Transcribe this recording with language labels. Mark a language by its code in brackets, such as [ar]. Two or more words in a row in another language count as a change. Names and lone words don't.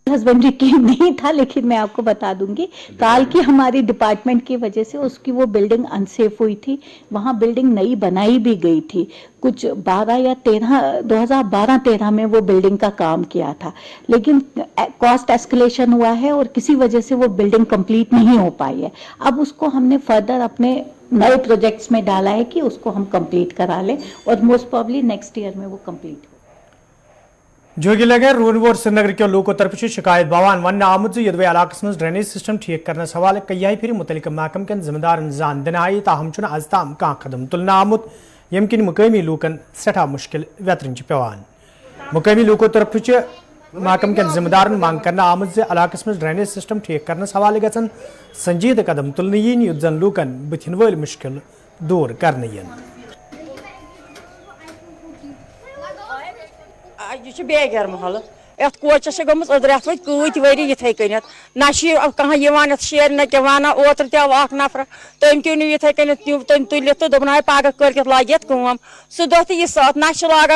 [ur] ہسبینڈری کی نہیں تھا لیکن میں آپ کو بتا دوں گی کال کی ہماری ڈپارٹمنٹ کی وجہ سے اس کی وہ بلڈنگ انسیف ہوئی تھی وہاں بلڈنگ نئی بنائی بھی گئی تھی کچھ 2012-13 میں وہ بلڈنگ کا کام کیا تھا لیکن [en] cost escalation [ur] ہوا ہے اور کسی وجہ سے وہ [en] building complete [ur] نہیں ہو پائی ہے اب اس کو ہم نے فردر اپنے نئے پروجیکٹس میں ڈالا ہے کہ اس کو ہم کمپلیٹ کرا لیں اور [en] most probably next year [ur] میں وہ کمپلیٹ ہو [ks] جوگی لنگر رونور سری نگر کے لوکو طرف شکایت باوان ون آمت یدوی علاقہ مز [en] drainage system [ks] ٹھیک کرنس حوالہ کئی پھر متعلقہ محکمہ کن ذمہ دارن زان دن آئی تاہم چھ آز تام کان قدم تلنا آمت یم کن مقامی لوکن سٹھا مشکل ویترن پیوان مقامی لوکو طرف محکمہ کن ذمہ دارن مانگ کرنا آمت علاقہ مز [en] drainage system [ks] ٹھیک کرنس حوالہ گھن سنجیدہ قدم تلن ین یُتھ زن لوکن بتھن ول مشکل دور کرنے ین یہ بیگر محل یت کوچس گمت ادرت وت کۭتۍ ؤری یِتھٕے کٔنٮ۪تھ نہ چھِ کانٛہہ یِوان یتھ شیرنہِ کینٛہہ ونان اوترٕ تہِ آو اکھ نفر تٔمۍ تہِ نیوٗ یِتھٕے کٔنٮ۪تھ تٔمۍ تُلِتھ تہٕ دوٚپُن ہے پگہہ کٲلکٮ۪تھ لاگہِ یتھ کٲم سُہ دۄہ تہِ یہِ ساتھ نہ چھِ لاگان